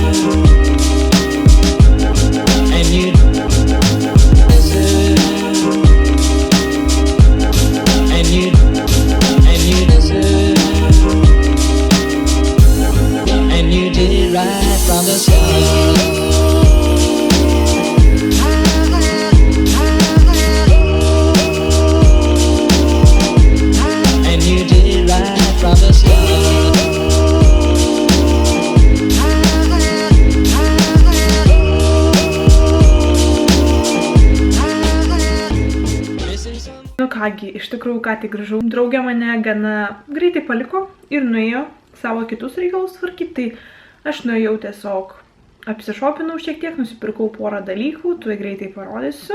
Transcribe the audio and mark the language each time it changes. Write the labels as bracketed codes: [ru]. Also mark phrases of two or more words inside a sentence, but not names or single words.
[en] From the start, and you did right from the start. [lt] Nu kągi, iš tikrųjų ką tik grįžau. Draugė mane gana greitai paliko ir nuėjo savo kitus reikalus tvarkyti, tai aš nuėjau tiesiog apsišopinau šiek tiek, nusipirkau porą dalykų, tuoj greitai parodysiu.